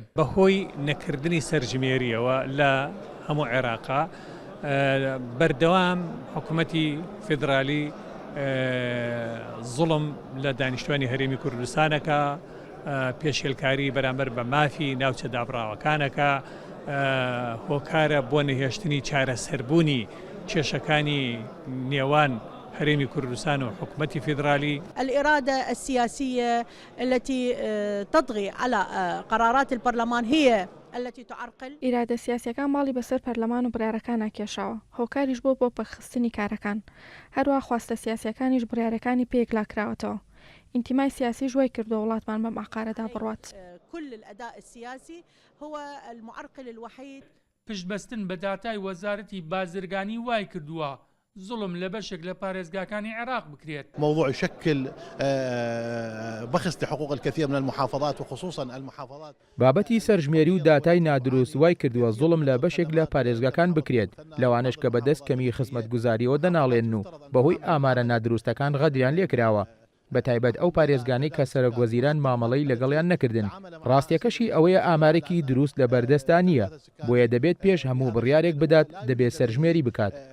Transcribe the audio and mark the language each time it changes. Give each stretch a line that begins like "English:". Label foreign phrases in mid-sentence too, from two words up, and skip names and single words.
Central Kurdish: بەهۆی نەکردنی سەرژمێریەوە لە هەموو عێراقا بەردەوام حکوومەتی فیدرالی زوڵم لە دانیشتوانی هەرێمی کوردستانەکە، پێشێلکاری بەرامبەر بە مافی ناوچە دابڕاوەکانەکە، هۆکارە بۆ نەهێشتنی چارەسەربوونی کێشەکانی نێوان هەرێمی کوردستان و حکوومەتی فیدرالی.
Arabic: الإرادة السياسية التي تطغي على قرارات البرلمان هي التي تعرقل.
Central Kurdish: ئیرادە سیاسیەکان ماڵی بەسەر پەرلەمان و بڕیارەکان کێشاوە، هۆکاریش بۆ پەخستنی کارەکان، هەروە خواستە سیاسیەکانیش بڕیارەکانی پێکلاکراوەتەوە. ئینتیمای سیاسی ژوای کردو وڵاتمان بەم عقارەدا بڕوات.
Arabic: كل الأداء السياسي هو المعرقل الوحيد.
Central Kurdish: پشتبەستن بە داتای وەزارەتی بازرگانی وای کردووە زوڵم لە بەشێک لە پارێزگاکانی عێراق بکرێت.
Arabic: موضوع يشكل بخس لحقوق الكثير من المحافظات وخصوصا المحافظات.
Central Kurdish: بابەتی سەرژمێری و داتای نادروست وای کردووە زوڵم لە بەشێک لە پارێزگاکان بکرێت، لەوانش کە بەدەست کەمی خزمەتگوزاریەوە دەناڵێن و بەهۆی ئامارە نادروستەکان غەدریان لێکراوە، بە تایبەت ئەو پارێزگانەی کە سەرۆکوەزیران مامەڵەی لەگەڵیان نەکردن. ڕاستیەکەشی ئەوەیە ئامارێکی دروست لە بەردەستا نییە، بۆیە دەبێت پێش هەموو بڕیارێک بدات دەبێت سەرژمێری بکات.